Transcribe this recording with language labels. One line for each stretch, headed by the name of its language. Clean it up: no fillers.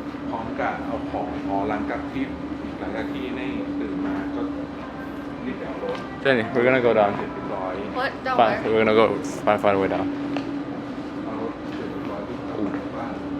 Thai: พร้อมกับเอาของหลังจากที่นี่ตื่นมาก็รีบไปเอารถ
English: Jenny, we're gonna go down.
Thai: เสร็จเรียบร้อย
English: What? Down Fine, where? we're gonna go find a way down.
Thai: เอารถเสร็จเรียบร้อยที่กลับบ้าน